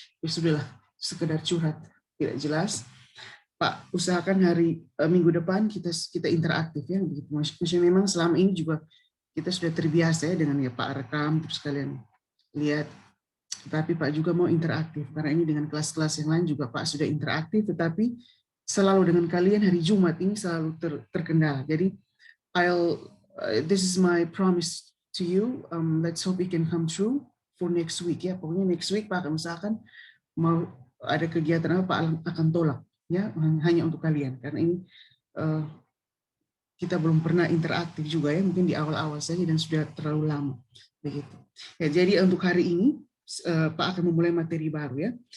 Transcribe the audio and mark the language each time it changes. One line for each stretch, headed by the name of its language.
Indonesian: Ya sudahlah, sekedar curhat tidak jelas. Pak usahakan hari minggu depan kita interaktif ya begitu. Maksudnya memang selama ini juga kita sudah terbiasa ya dengan ya Pak rekam terus kalian lihat, tetapi Pak juga mau interaktif karena ini dengan kelas-kelas yang lain juga Pak sudah interaktif, tetapi selalu dengan kalian hari Jumat ini selalu terkendala. Jadi
English: this is my promise to you. Let's hope it can come true for next week ya.
Indonesian: Pokoknya
English: next week
Indonesian: Pak misalkan mau ada kegiatan apa Pak akan tolak ya, hanya untuk kalian karena ini kita belum pernah interaktif juga ya, mungkin di awal-awal saja dan sudah terlalu lama begitu ya. Jadi untuk hari ini Pak akan memulai materi baru ya.